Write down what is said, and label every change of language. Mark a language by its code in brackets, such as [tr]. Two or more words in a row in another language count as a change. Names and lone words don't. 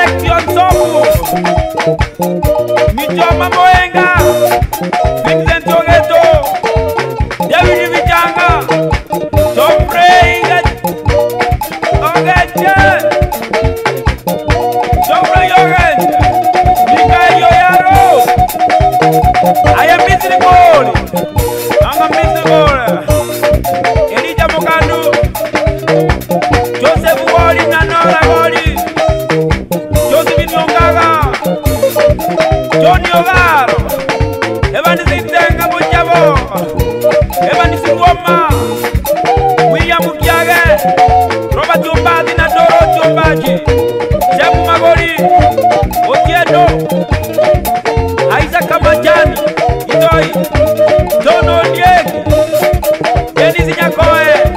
[en] Action Sofu, Mijoma Moenga, Vincent Ogeto, David Vichanga, Tom Frey, Ogeche, Tom Frey Ogeche, Mikael Yoyaro, I am missing goal, I'm missing goal, Elijah Mokanu, Joseph Wally, Nanola Wally, Joseph Nyongaga, Johnny Ogaro, Evan Zintenga Mujabo, Evan Siwoma, William Mukiage, Robert Jombadi Nadoro Jombaji, Jebu Magori, Otiedo, Isaac Kabajani, Itoi, Dono Diego, Denis Nyakoe,